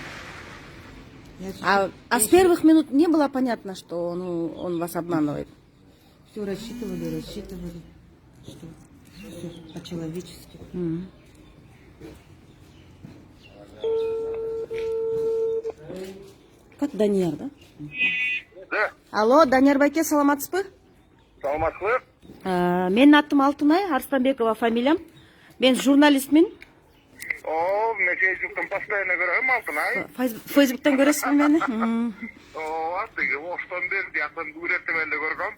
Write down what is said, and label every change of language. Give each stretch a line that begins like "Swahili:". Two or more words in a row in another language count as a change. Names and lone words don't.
Russian: А с первых минут не было понятно, что он вас обманывает. Все рассчитывали. Что? Все по-человечески. Как Данияр, да? Да,
Kyrgyz: Алло, Данияр байке, саламатсызбы? саламатсызбы? Менин атым Алтынай, Арстанбекова фамилиям. Мен журналистмин. О, мен Фейсбуктан постоянно көрөм Алтынай. Фейсбуктан көрөсүзбү мени? Ооба, тиги оштон бери жактан күрөтмөндө көргөм.